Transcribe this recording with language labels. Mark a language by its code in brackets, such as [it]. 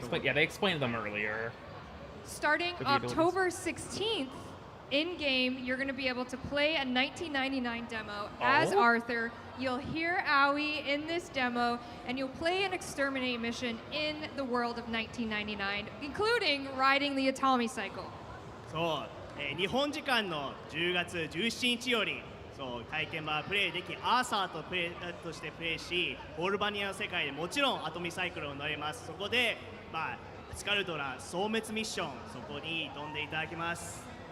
[en] They [ja] るとこ [en] explained, yeah, they explained them earlier. Starting With the abilities. October 16th, in game, you're going to be able to play a 1999 demo as Oh. Arthur. You'll hear Aoi in this demo, and you'll play an exterminate mission in the world of 1999, including riding the Atomy cycle. [ja] そう、日本時間の10月17日よりそう体験版プレイできアーサーとしてプレイしオルバニアの世界でもちろんアトミサイクルを乗れます。そこで、スカルトラ消滅ミッションそこに飛んでいただきます。